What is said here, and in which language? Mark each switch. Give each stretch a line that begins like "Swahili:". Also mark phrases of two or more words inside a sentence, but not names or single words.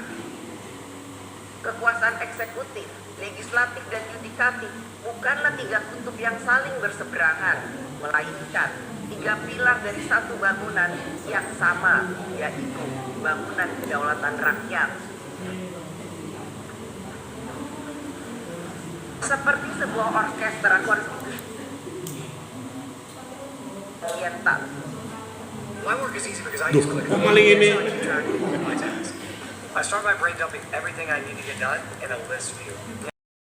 Indonesian: Kekuasaan eksekutif, legislatif, dan yudikatif bukanlah tiga kutub yang saling berseberangan, melainkan tiga pilar dari satu bangunan yang sama, yaitu bangunan kedaulatan rakyat. Seperti sebuah orkestra konstitusi oriental.
English: My work is easy because I Duh, use ClickUp.
Indonesian: kok maling ini?
English: So I keep track of my tasks. I start my brain dumping everything I need to get done in a list view.